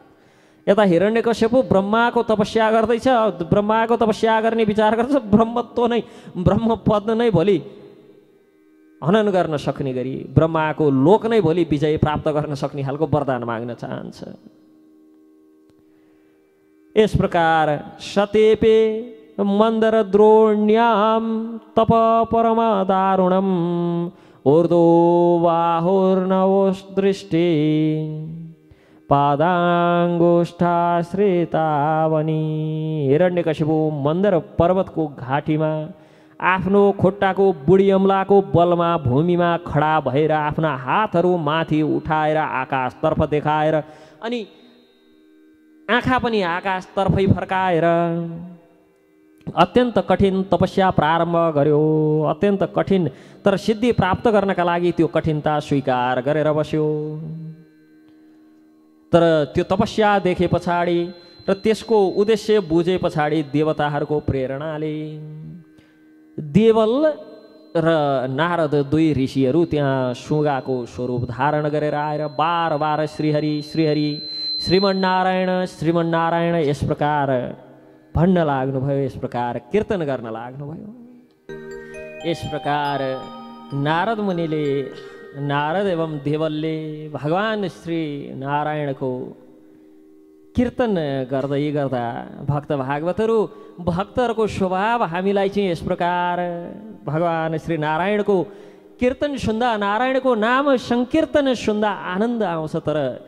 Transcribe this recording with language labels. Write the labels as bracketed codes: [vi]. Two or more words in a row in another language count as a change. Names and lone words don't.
[ne] यता हिरण्यकशिपु ब्रह्माको तपस्या गर्दैछ, ब्रह्माको तपस्या गर्ने विचार गर्छ, ब्रह्मत्व नै ब्रह्मपद नै भोलि हनन गर्न सक्ने गरी ब्रह्माको लोक नै भोलि विजय प्राप्त गर्न सक्ने खालको वरदान माग्न चाहन्छ। [sa] इस प्रकार सतेपे मंदर द्रोण्याम तप परम दारुणम ऊर्दो बाहुर्नवोस दृष्टि पादाङ्गुष्ठाश्रितावनी। [ne] हिरण्यकशिपु मन्दर पर्वतको घाटीमा आफ्नो खुट्टाको बुढी अम्लाको बलमा भूमिमा खडा भएर आफ्ना हातहरू माथि उठाएर आकाशतर्फ देखाएर अनि आँखा पनि आकाशतर्फै फर्काएर अत्यन्त कठिन तपस्या प्रारम्भ गर्यो। अत्यन्त कठिन तर सिद्धि प्राप्त गर्नका लागि त्यो कठिनता स्वीकार गरेर बस्यो। तर त्यो तपस्या देखे पछाडि र त्यसको उद्देश्य बुझे पछाडि देवताहरूको प्रेरणाले देवल र नारद दुई ऋषिहरू त्यहाँ सुगाको स्वरूप धारण गरेर आएर बार बार श्रीहरि श्रीहरि श्रीमन्नारायण श्रीमन्नारायण यस प्रकार भन्न लाग्नुभयो, यस प्रकार कीर्तन गर्न लाग्नुभयो। यस प्रकार नारद मुनिले नारद एवं देवलले भगवान श्री नारायणको कीर्तन गर्दै गर्दा भक्त भागवतहरू भक्तहरूको स्वभाव हामीलाई चाहिँ यस प्रकार भगवान श्री नारायणको कीर्तन सुन्दा नारायणको नाम संकीर्तन सुन्दा आनन्द आउँछ।